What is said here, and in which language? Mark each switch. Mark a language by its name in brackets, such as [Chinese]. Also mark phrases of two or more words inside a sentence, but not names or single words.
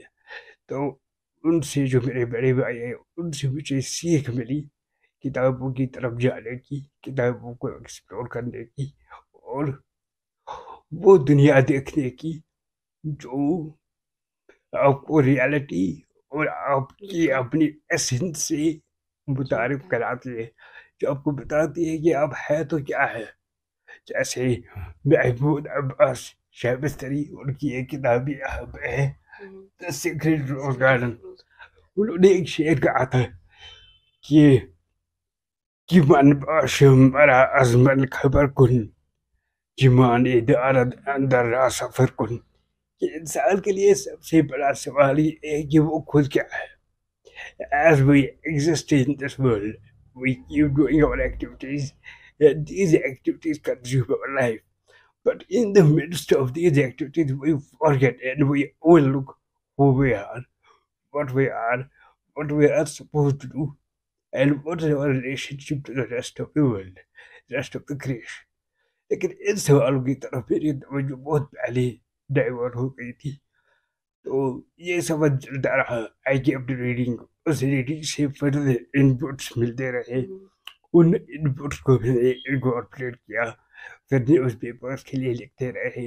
[Urdu] تو ان سے جو میرے بڑے بھائی ہیں، ان سے مجھے سیکھ ملی کتابوں کی طرف جانے کی، کتابوں کو ایکسپلور کرنے کی اور وہ دنیا دیکھنے کی جو آپ کو ریالٹی اور آپ کی اپنی ایسنس سے متعارف کراتی ہے، جو آپ کو بتاتی ہے کہ آپ ہے تو کیا ہے۔ جیسے محمود عباس شہبستری، ان کی ایک کتاب یہاں پہ ہے، The Secret Rose Garden۔ انہوں نے ایک شعر کہا تھا کہ [Persian] من باشم مرا از من خبر کن، جمان دارد اندر را سفر کن۔ [Urdu] کہ انسان کے لیے سب سے بڑا سوال یہ ہے کہ وہ خود کیا ہے۔ [English] As we exist in this world, we keep doing our activities, and these activities consume our life. But in the midst of these activities, we forget and we overlook who we are, what we are supposed to do, and what is our relationship to the rest of the world, rest of the creation. [Urdu] لیکن ان سوالوں کی طرف میری توجہ بہت پہلے ڈائیورٹ ہو گئی تھی، تو یہ سفر چلتا رہا۔ [English] I kept reading, [Urdu] اس ریڈنگ سے [English] further inputs [Urdu] ملتے رہے، ان انپٹس کو میں نے انکارپوریٹ کیا، پھر [English] news papers [Urdu] کے لیے لکھتے رہے۔